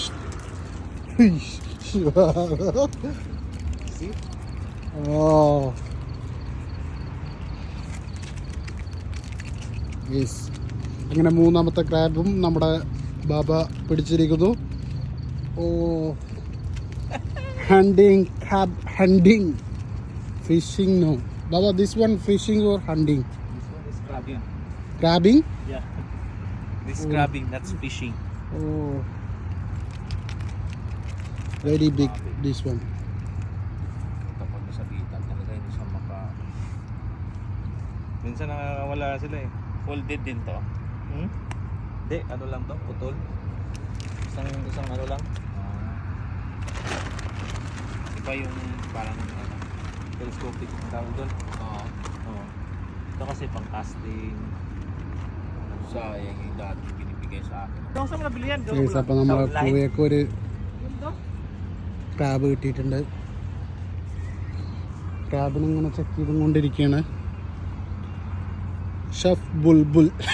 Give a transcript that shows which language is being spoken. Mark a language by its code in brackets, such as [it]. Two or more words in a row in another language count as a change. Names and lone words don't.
[en] Oh yes, [ml] അങ്ങനെ മൂന്നാമത്തെ ക്രാബും നമ്മുടെ ബാബ പിടിച്ചിരിക്കുന്നു. [en] Oh, hunting, crab hunting, fishing. No Baba, This one fishing or hunting? This one is crabbing. Crabbing? Yeah. This crabbing, that's fishing. Oh, very big this one. [tl] Kapag sa bitan talaga hindi siya minsan nakakawala sila eh. Folded din to. Hindi, ano lang to, putol. Isang ano lang. Iba yung parang telescopic ang tawag doon. Oo. Ito kasi pang casting. Sayang yung dati binibigay sa akin. Ito sa mga bilihan. [ml] Yes, അപ്പോൾ നമ്മുടെ പൂവയ്ക്ക് ഒരു ക്രാബ് കിട്ടിയിട്ടുണ്ട്. ക്രാബിനെ ഇങ്ങനെ ചെക്ക് ചെയ്തും കൊണ്ടിരിക്കുകയാണ് ഷെഫ് ബുൾബുൾ.